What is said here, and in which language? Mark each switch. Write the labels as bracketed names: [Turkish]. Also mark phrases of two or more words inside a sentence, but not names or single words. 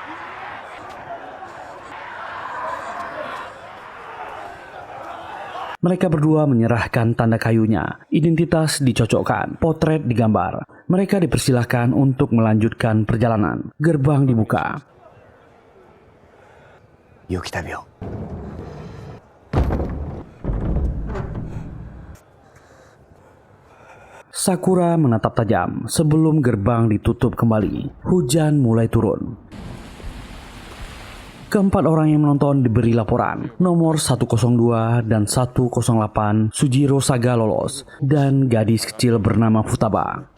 [Indonesian] Mereka berdua menyerahkan tanda kayunya, identitas dicocokkan, potret digambar. Mereka dipersilahkan untuk melanjutkan perjalanan. Gerbang dibuka. [Japanese] 良き旅を。 [Indonesian] Sakura menatap tajam sebelum gerbang ditutup kembali. Hujan mulai turun. Keempat orang yang menonton diberi laporan. Nomor 102 dan 108 Sujiro Saga lolos dan gadis kecil bernama Futaba.